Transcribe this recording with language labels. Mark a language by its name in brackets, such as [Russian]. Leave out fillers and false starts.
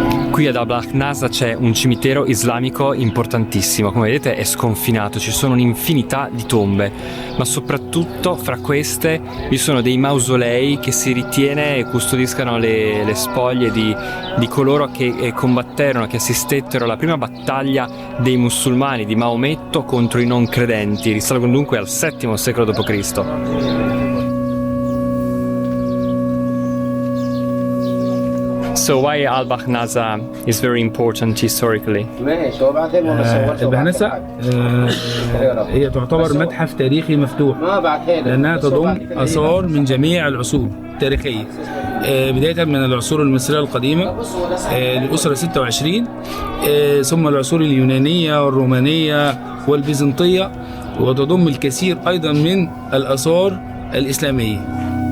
[Italian] Qui ad Albach Nasa c'è un cimitero islamico importantissimo, come vedete è sconfinato, ci sono un'infinità di tombe, ma soprattutto fra queste vi sono dei mausolei che si ritiene custodiscano le spoglie di coloro che combatterono, che assistettero alla prima battaglia dei musulmani di Maometto contro i non credenti, risalgono dunque al VII secolo d.C. [English] So why Albach Nasa is very important historically? [Arabic] البهنسة هي تعتبر متحف تاريخي مفتوح لأنها تضم آثار من جميع العصور التاريخية بداية من العصور المصرية القديمة للأسرة 26 ثم العصور اليونانية والرومانية والبيزنطية وتضم الكثير أيضا من الآثار الإسلامية.